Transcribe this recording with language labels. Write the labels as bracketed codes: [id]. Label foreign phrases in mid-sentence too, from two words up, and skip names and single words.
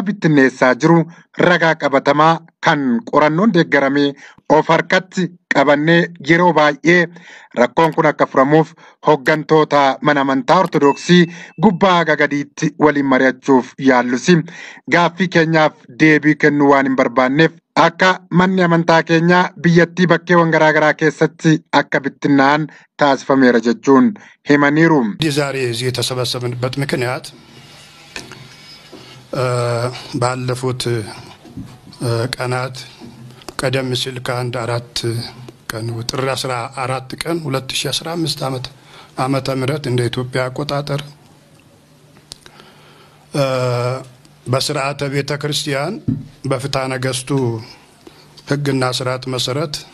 [om] bittinneessaa jiru ragaa qabatamaa kan qorannoon deeggaramee of harkatti qabannee yeroo baay'ee rakkoon kun akka furamuuf hooggantoota mana amantaa ortodoksii gubbaa gadiitti waliin mari'achuuf yaallusi gaaffii keenyaaf deebii kennuu waan hin barbaanneef akka manni amantaa keenyaa biyyattii bakkeewwan garaagaraa keessatti akka bittinnaa'an taasifameera jechuun himaniiru. [am] ዛሬ እዚህ የተሰበሰብንበት ምክንያት ባለፉት ቀናት ቀደም ሲል ከአንድ 4 ቀን ጥር 14 ቀን 2015 ዓመተ ምህረት እንደ ኢትዮጵያ አቆጣጠር በስርዓተ ቤተ ክርስቲያን በፍትሐ ነገሥቱ ሕግና ስርዓት መሰረት